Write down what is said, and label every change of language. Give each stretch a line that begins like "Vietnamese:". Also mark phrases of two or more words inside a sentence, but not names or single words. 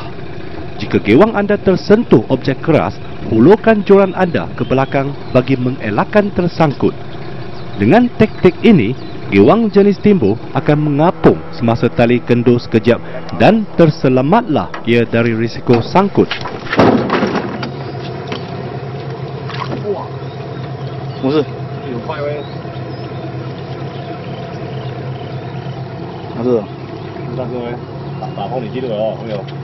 Malay: Jika giwang anda tersentuh objek keras, hulurkan joran anda ke belakang bagi mengelakkan tersangkut. Dengan taktik ini, giwang jenis timbu akan mengapung semasa tali kendur sekejap dan terselamatlah ia dari risiko sangkut.
Chinese: 哇，不是，有快喂，哪个？那个喂，打破你记录了哦，没有？